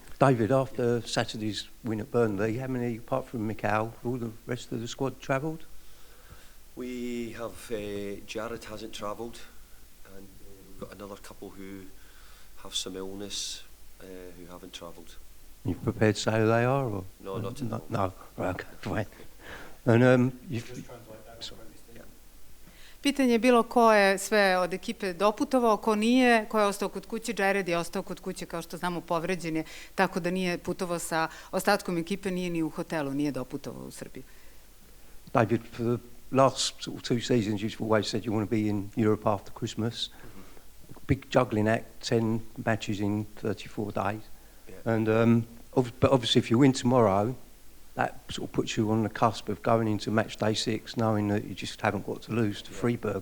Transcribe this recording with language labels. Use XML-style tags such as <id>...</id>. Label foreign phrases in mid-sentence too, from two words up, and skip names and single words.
<en>David, after Saturday's win at Burnley, how many, apart from Mikhail, all the rest of the squad travelled? We have, Jared hasn't travelled, and we've got another couple who have some illness who haven't travelled. You prepared to say who they are? Or? No, not at all. No, right, okay, fine. And</en> <sr>Pitanje je bilo ko je sve od ekipe doputovao, ko nije, ko je ostao kod kuće. Jared je ostao kod kuće, kao što znamo, povređen je, tako da nije putovao sa ostatkom ekipe, nije ni u hotelu, nije doputovao u Srbiju.</sr> <en>David, for the last sort of 2 seasons, you've always said you want to be in Europe after Christmas. Big juggling act, 10 matches in 34 days. Yeah. And but obviously if you win tomorrow, that sort of puts you on the cusp of going into match day 6, knowing that you just haven't got to lose to Freiburg.</en>